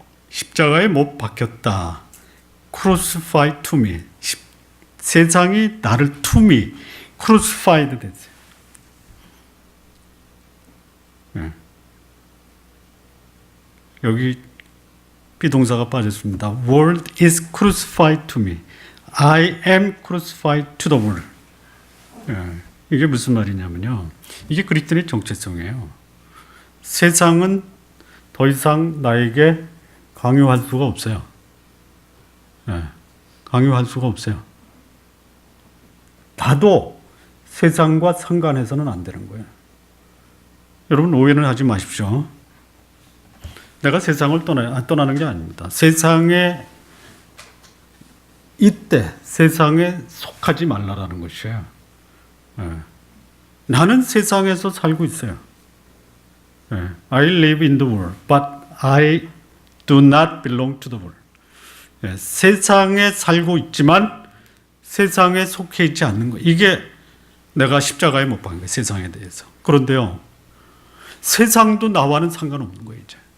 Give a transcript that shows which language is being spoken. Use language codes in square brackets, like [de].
[ko] 십자가에 못 박혔다. [en] crucified to me. [ko] 세상이 나를 [en] to me, crucified [ko] 됐어요. 여기 비동사가 빠졌습니다. [en] world is crucified to me. I am crucified to the world. [ko] 이게 무슨 말이냐면요, 이게 그리스도인의 정체성이에요. 세상은 더 이상 나에게 강요할 수가 없어요. 강요할 수가 없어요. 나도 세상과 상관해서는 안 되는 거예요. 여러분, 오해는 하지 마십시오. 내가 세상을 떠나는 게 아닙니다. 세상에 이때 세상에 속하지 말라라는 것이에요. 나는 세상에서 살고 있어요. [en] I live in the world, but I do not belong to the world. [ko] 세상에 살고 있지만 세상에 속해 있지 않는 거. 이게 내가 십자가에 못 박은 거예요. 세상에 대해서. 그런데요, 세상도 나와는 상관없는 거예요, 이제.